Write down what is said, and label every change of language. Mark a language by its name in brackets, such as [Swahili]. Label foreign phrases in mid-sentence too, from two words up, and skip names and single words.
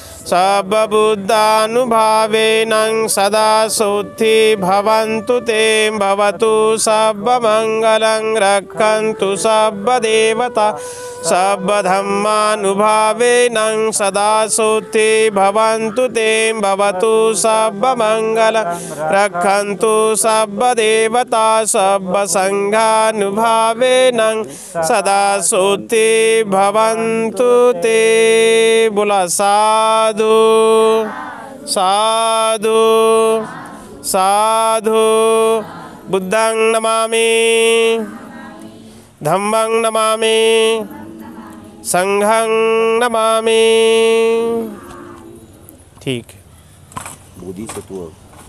[Pali] सर्वबुद्धानुभावेन सदा शुद्धि भवन्तु ते भवतु सर्वमङ्गलं रक्षन्तु सर्वदेवता सर्वधर्मानुभावेन सदा शुद्धि भवन्तु ते भवतु सर्वमङ्गलं रक्षन्तु सर्वदेवता सर्वसंघानुभावेन सदा शुद्धि भवन्तु ते. बोला साधु साधु साधु. बुद्धं नमामि, धम्मं नमामि, संघं नमामि. [Hindi] ठीक. बोधिसत्व